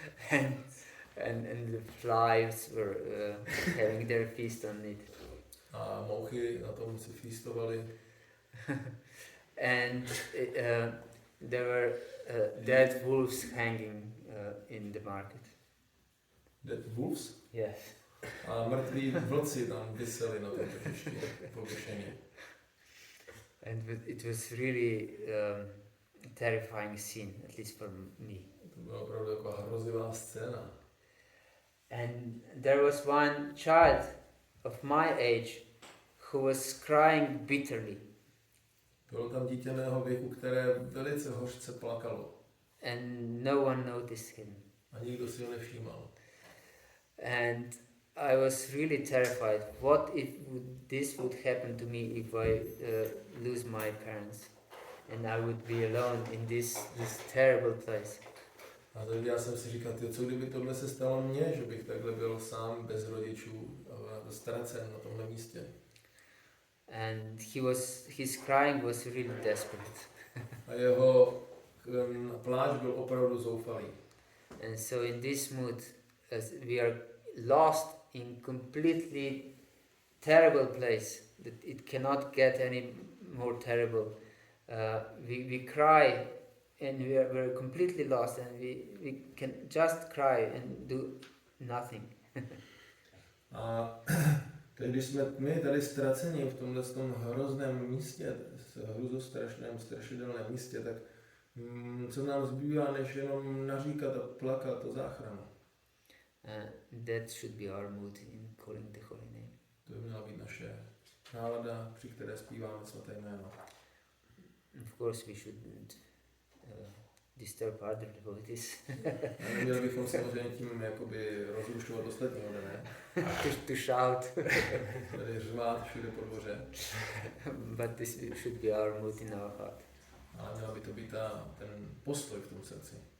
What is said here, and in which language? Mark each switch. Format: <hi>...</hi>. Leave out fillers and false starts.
<en>And the flies were having their feast on it.</en> <cs>A mouchy na tom si feastovali.</cs> <en>And there were dead wolves hanging in the market. Dead wolves? Yes.</en> <cs>A mrtví vlci tam viseli na tom tržišti pověšení.</cs> <en>And it was really terrifying scene, at least for me.</en> <cs>To byla opravdu taková hrozivá scéna.</cs> <en>And there was one child of my age who was crying bitterly.</en> <cs>Bylo tam dítě mého věku, které velice hořce plakalo.</cs> <en>and no one noticed him.</en> <cs>A nikdo si ho nevšímal.</cs> <en>And I was really terrified. What if this would happen to me if I lose my parents and I would be alone in this terrible place?</en> <cs>A teď já jsem si říkal, co kdyby tohle se stalo mně, že bych takhle byl sám, bez rodičů, ztracen na tomhle místě.</cs> <en>And his crying was really desperate.</en> <cs>A jeho pláč byl opravdu zoufalý.</cs> <en>And so in this mood, as we are lost in completely terrible place, that it cannot get any more terrible. We cry and we're completely lost, and we can just cry and do nothing.</en> <cs>A teď, když jsme my tady ztraceni v tomhle tom hrozném místě, hruzostrašném, strašidelném místě, tak co nám zbývá, než jenom naříkat a plakat o záchranu.</cs> <en>That should be our mood in calling the holy name.</en> <cs>To by měla být naše nálada, při které zpíváme svaté jméno.</cs> <en>Of course we shouldn't disturb other devotees.</en> <cs>Neměli bychom samozřejmě tím jakoby rozrušovat ostatní ode, ne?</cs> <en>to shout.</en> <cs>Tady řvát všude po dvoře.</cs> <en>But this should be our mood in our heart.</en> <cs>Ale měla by to být ten postoj v tom srdci.</cs>